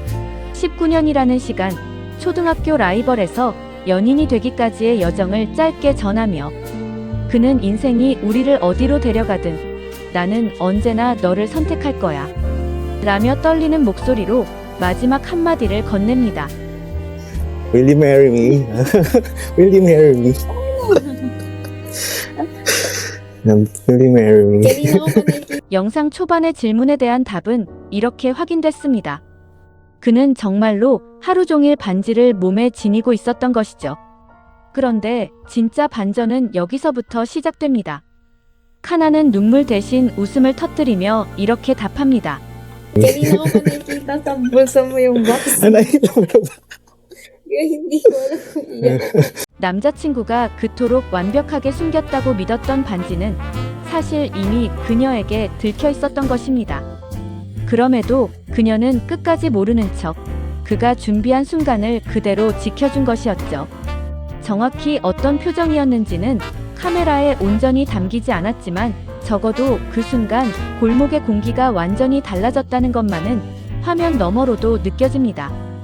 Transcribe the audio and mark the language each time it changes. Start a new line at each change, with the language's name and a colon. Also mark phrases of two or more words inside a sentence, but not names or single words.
Korean: 19년이라는 시간, 초등학교 라이벌에서 연인이 되기까지의 여정을 짧게 전하며 그는 인생이 우리를 어디로 데려가든 나는 언제나 너를 선택할 거야 라며 떨리는 목소리로 마지막 한마디를 건넵니다.
English: Will you marry me? Will you marry me? Will you marry me?
Korean: 영상 초반의 질문에 대한 답은 이렇게 확인됐습니다. 그는 정말로 하루 종일 반지를 몸에 지니고 있었던 것이죠. 그런데 진짜 반전은 여기서부터 시작됩니다. 카나는 눈물 대신 웃음을 터뜨리며 이렇게 답합니다.
Filipino: Kanina ko pa nakikita sa bulsa mo yung box. Nakita mo na ba? Kaya hindi ko alam kung iyan.
Korean: 남자친구가 그토록 완벽하게 숨겼다고 믿었던 반지는 사실 이미 그녀에게 들켜 있었던 것입니다. 그럼에도 그녀는 끝까지 모르는 척 그가 준비한 순간을 그대로 지켜준 것이었죠. 정확히 어떤 표정이었는지는 카메라에 온전히 담기지 않았지만 적어도 그 순간 골목의 공기가 완전히 달라졌다는 것만은 화면 너머로도 느껴집니다.